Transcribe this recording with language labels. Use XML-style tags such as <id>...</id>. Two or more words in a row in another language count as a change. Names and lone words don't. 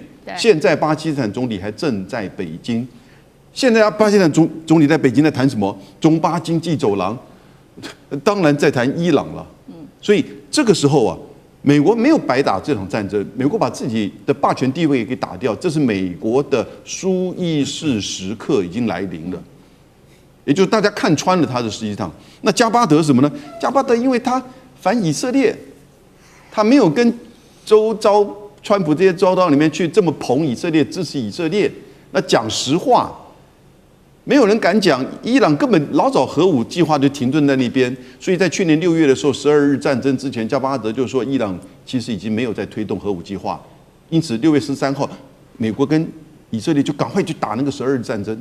<zh>現在巴基斯坦總理還正在北京。現在巴基斯坦總理在北京在談什麼？中巴經濟走廊，當然在談伊朗了。所以這個時候啊，美國沒有白打這場戰爭，美國把自己的霸權地位給打掉，這是美國的輸意識時刻已經來臨了。也就是大家看穿了他的實際上，那加巴德是什麼呢？加巴德因為他反以色列，他沒有跟周遭川普這些周遭裡面去這麼捧以色列、支持以色列。那講實話，沒有人敢講。伊朗根本老早核武計劃就停頓在那邊，所以在去年6月的時候，12日戰爭之前，加巴德就說伊朗其實已經沒有在推動核武計劃。因此6月13號，美國跟以色列就趕快去打那個12日戰爭。</zh>